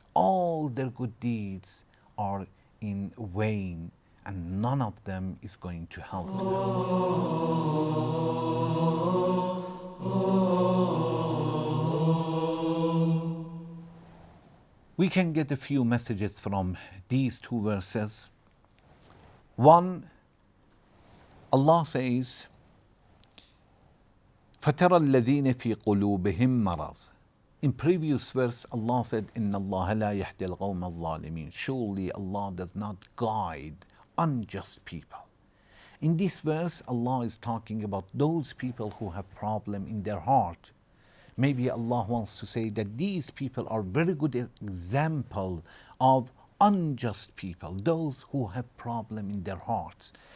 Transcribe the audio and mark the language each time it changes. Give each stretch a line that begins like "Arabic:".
English: All their good deeds are in vain, and none of them is going to help them. We can get a few messages from these two verses. One, Allah says,
Arabic: فَتَرَى الَّذِينَ فِي قُلُوبِهِمْ مَرَضٌ.
English: In previous verse, Allah said,
Arabic: إِنَّ اللَّهَ لَا يَهْدِي الْقَوْمَ الظَّالِمِينَ.
English: Surely Allah does not guide unjust people. In this verse, Allah is talking about those people who have problem in their heart. Maybe Allah wants to say that these people are very good example of unjust people, those who have problem in their hearts.